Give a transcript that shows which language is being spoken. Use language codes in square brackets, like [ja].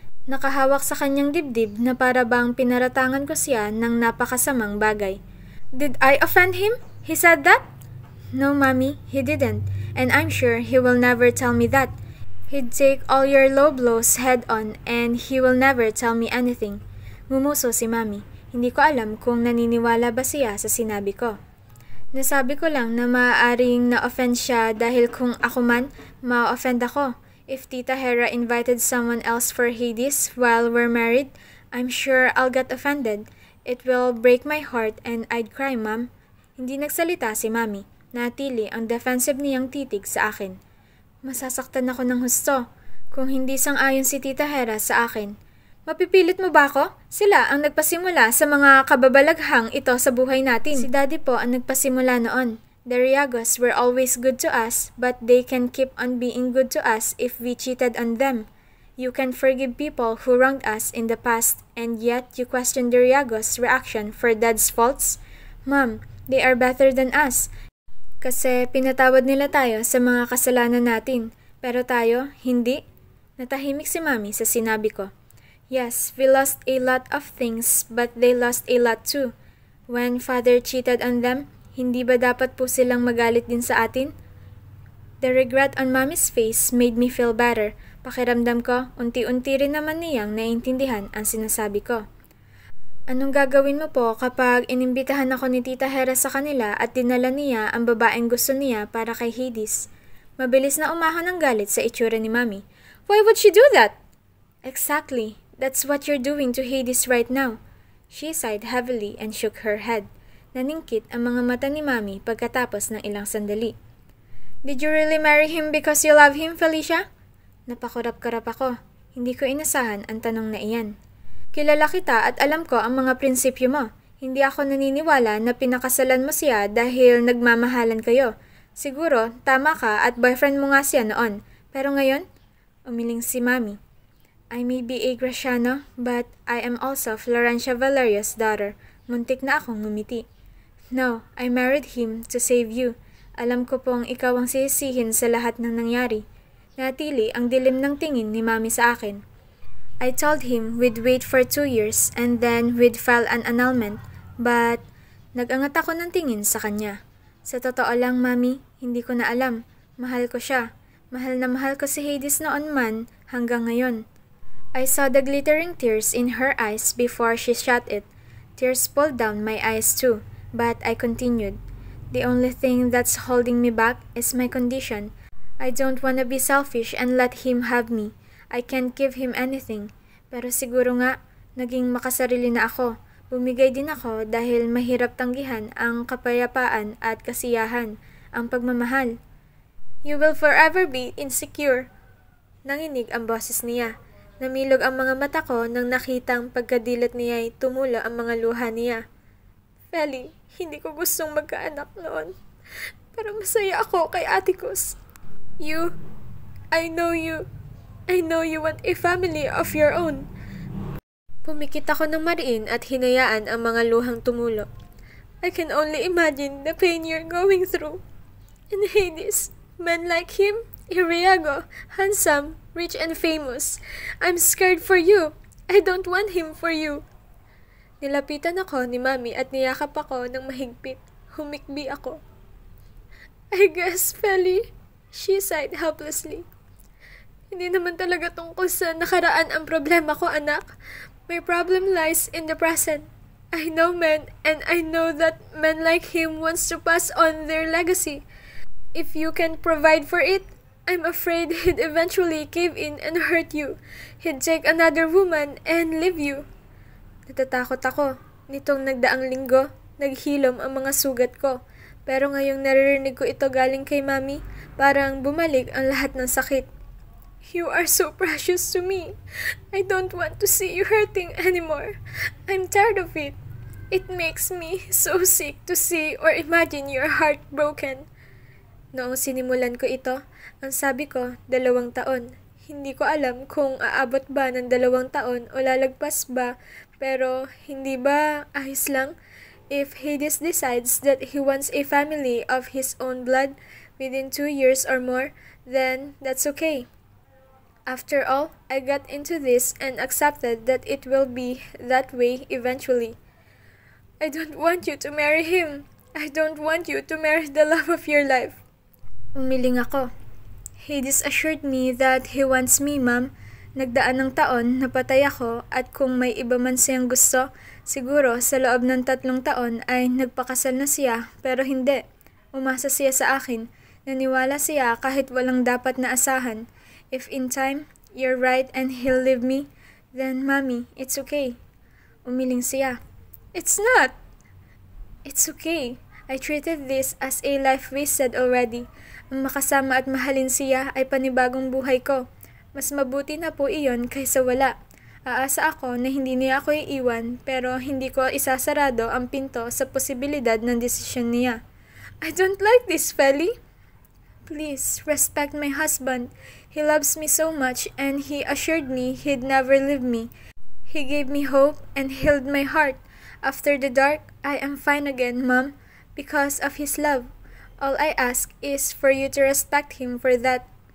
[tl] Nakahawak sa kanyang dibdib na para bang pinaratangan ko siya ng napakasamang bagay. [en] Did I offend him? He said that? No, Mommy, he didn't. And I'm sure he will never tell me that. He'd take all your low blows head on and he will never tell me anything. [tl] Ngumuso si Mami. Hindi ko alam kung naniniwala ba siya sa sinabi ko. Nasabi ko lang na maaaring na-offend siya dahil kung ako man, ma-offend ako. [en] If Tita Hera invited someone else for Hades while we're married, I'm sure I'll get offended. It will break my heart and I'd cry, Mom. [tl] Hindi nagsalita si Mami. Natili ang defensive niyang titig sa akin. Masasaktan ako ng husto. Kung hindi sang-ayon si Tita Hera sa akin. Mapipilit mo ba ako? Sila ang nagpasimula sa mga kababalaghang ito sa buhay natin. Si Daddy po ang nagpasimula noon. [en] The Riagos were always good to us, but they can keep on being good to us if we cheated on them. You can forgive people who wronged us in the past, and yet you question the Riagos' reaction for Dad's faults? Mom, they are better than us. [tl] Kasi pinatawad nila tayo sa mga kasalanan natin, pero tayo, hindi. Natahimik si Mami sa sinabi ko. [en] Yes, we lost a lot of things, but they lost a lot too. When Father cheated on them, [tl] Hindi ba dapat po silang magalit din sa atin? [en] The regret on Mommy's face made me feel better. [tl] Pakiramdam ko, unti-unti rin naman niyang naiintindihan ang sinasabi ko. Anong gagawin mo po kapag inimbitahan ako ni Tita Hera sa kanila at dinala niya ang babaeng gusto niya para kay Hades? Mabilis na umahon ang galit sa itsura ni Mommy. [en] Why would she do that? Exactly. That's what you're doing to Hades right now. She sighed heavily and shook her head. [tl] Naningkit ang mga mata ni Mommy pagkatapos ng ilang sandali. [en] Did you really marry him because you love him, Felicia? [tl] Napakurap-karap ako. Hindi ko inasahan ang tanong na iyan. Kilala kita at alam ko ang mga prinsipyo mo. Hindi ako naniniwala na pinakasalan mo siya dahil nagmamahalan kayo. Siguro, tama ka at boyfriend mo nga siya noon. Pero ngayon, umiling si Mommy. [en] I may be a Graciano, but I am also Florencia Valeria's daughter. [tl] Muntik na akong ngumiti. [en] No, I married him to save you. [tl] Alam ko pong ikaw ang sisihin sa lahat ng nangyari. Natili ang dilim ng tingin ni Mommy sa akin. [en] I told him we'd wait for 2 years and then we'd file an annulment, but [tl] nag-angat ako ng tingin sa kanya. Sa totoo lang, Mommy, hindi ko na alam. Mahal ko siya. Mahal na mahal ko si Hades noon man hanggang ngayon. [en] I saw the glittering tears in her eyes before she shut it. Tears pulled down my eyes too, but I continued. The only thing that's holding me back is my condition. I don't want to be selfish and let him have me. I can't give him anything. [tl] Pero siguro nga, naging makasarili na ako. Bumigay din ako dahil mahirap tanggihan ang kapayapaan at kasiyahan, ang pagmamahal. [en] You will forever be insecure. [tl] Nanginig ang boses niya. Namilog ang mga mata ko nang nakitang pagkadilat niya ay tumulo ang mga luha niya. Feli, hindi ko gustong magkaanak noon. Pero masaya ako kay Atticus. [en] I know you want a family of your own. [tl] Pumikit ako ng mariin at hinayaan ang mga luhang tumulo. [en] I can only imagine the pain you're going through. In Hades, men like him, Iriago, handsome, rich and famous. I'm scared for you. I don't want him for you. [tl] Nilapitan ako ni Mommy at niyakap ako ng mahigpit. Humikbi ako. [en] I guess, Feli, she sighed helplessly. [tl] Hindi naman talaga tungkol sa nakaraan ang problema ko, anak. [en] My problem lies in the present. I know men, and I know that men like him wants to pass on their legacy. If you can provide for it, I'm afraid he'd eventually cave in and hurt you. He'd take another woman and leave you. [tl] Natatakot ako. Nitong nagdaang linggo, naghilom ang mga sugat ko. Pero ngayong naririnig ko ito galing kay Mommy, parang bumalik ang lahat ng sakit. [en] You are so precious to me. I don't want to see you hurting anymore. I'm tired of it. It makes me so sick to see or imagine your heart broken. [tl] Noong sinimulan ko ito, ang sabi ko, 2 taon. Hindi ko alam kung aabot ba ng 2 taon o lalagpas ba, pero hindi ba ayos lang? [en] If Hades decides that he wants a family of his own blood within 2 years or more, then that's okay. After all, I got into this and accepted that it will be that way eventually. I don't want you to marry him. I don't want you to marry the love of your life. [tl] Umiling ako. [en] Hades assured me that he wants me, Ma'am. [tl] Nagdaan ng taon, napatay ako at kung may iba man siyang gusto, siguro sa loob ng 3 taon ay nagpakasal na siya, pero hindi. Umasa siya sa akin. Naniwala siya kahit walang dapat na asahan. [en] If in time, you're right and he'll leave me, then Mommy, it's okay. [tl] Umiling siya. [en] It's not. It's okay. I treated this as a life wasted already. [tl] Ang makasama at mahalin siya ay panibagong buhay ko. Mas mabuti na po iyon kaysa wala. Aasa ako na hindi niya ako iiwan pero hindi ko isasarado ang pinto sa posibilidad ng desisyon niya. [en] I don't like this, Feli. Please, respect my husband. He loves me so much and he assured me he'd never leave me. He gave me hope and healed my heart. After the dark, I am fine again, Mom, because of his love. All I ask is for you to respect him for that.